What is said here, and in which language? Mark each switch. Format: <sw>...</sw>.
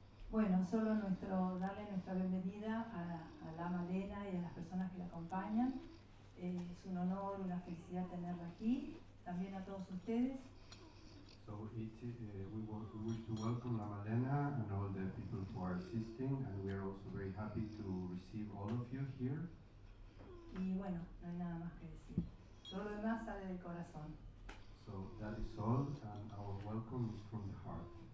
<es>Bueno, solo darle nuestra bienvenida a la Malena y a las personas que la acompañan. Es un honor, una felicidad tenerla aquí. También a todos ustedes.</es> <en>So we wish to welcome La Malena and all the people who are assisting, and we are also very happy to receive all of you here.</en> <es>Y bueno, no hay nada más que decir. Todo lo demás sale del corazón.</es> <en>So that is all, and our welcome is from the heart.</en>